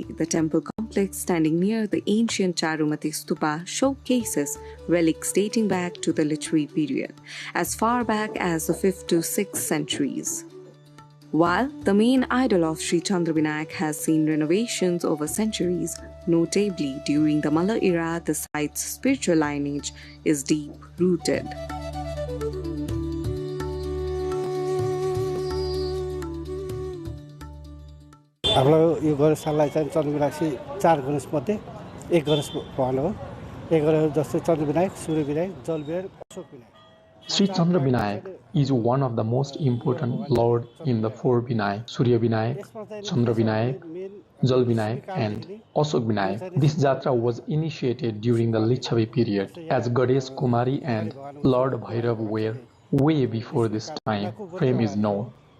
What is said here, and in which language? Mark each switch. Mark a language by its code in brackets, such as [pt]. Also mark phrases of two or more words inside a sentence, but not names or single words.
[en] The temple complex standing near the ancient Charumati Stupa showcases relics dating back to the literary period, as far back as the 5th to 6th centuries. While the main idol of Sri Chandra Vinayak has seen renovations over centuries, notably during the Malla era, the site's spiritual lineage is deep-rooted. [ne] हाम्रो यो गणेशलाई चाहिँ चन्द्र विनायक 4 गणेश मध्ये एक गणेश भगवान हो। एक गणेश जस्तै चन्द्र विनायक, सूर्य विनायक, जल विनायक, अशोक विनायक। [en] Sri Chandra Vinayak is one of the most important Lord in the 4 Vinayak, Surya Vinayak, Chandra Vinayak, Jal Vinayak and Ashok Vinayak. This jatra was initiated during the Lichavi period as Ganesh Kumari and Lord Bhairav were way before this time frame is known.